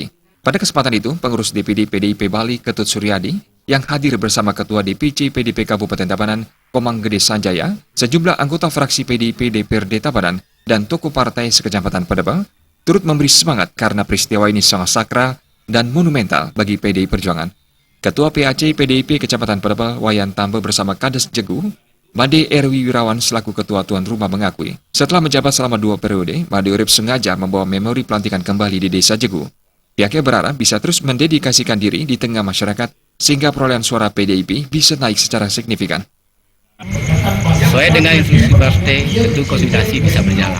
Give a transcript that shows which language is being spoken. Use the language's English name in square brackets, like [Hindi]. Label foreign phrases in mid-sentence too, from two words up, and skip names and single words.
[Indonesian] Pada kesempatan itu, pengurus DPD PDIP Bali Ketut Suryadi yang hadir bersama Ketua DPC PDIP Kabupaten Tabanan, Komang Gede Sanjaya, sejumlah anggota fraksi PDIP DPRD Tabanan, dan tokoh partai se-Kecamatan Penebel turut memberi semangat karena peristiwa ini sangat sakral dan monumental bagi PDI Perjuangan. Ketua PAC PDIP Kecamatan Penebel Wayan Tamba bersama Kades Jegu, Made Erwi Wirawan selaku Ketua Tuan Rumah mengakui, setelah menjabat selama 2 periode, Made Urip sengaja membawa memori pelantikan kembali di Desa Jegu. Pihaknya berharap bisa terus mendedikasikan diri di tengah masyarakat sehingga perolehan suara PDIP bisa naik secara signifikan. Sesuai dengan instruksi partai, tentu konsolidasi bisa berjalan.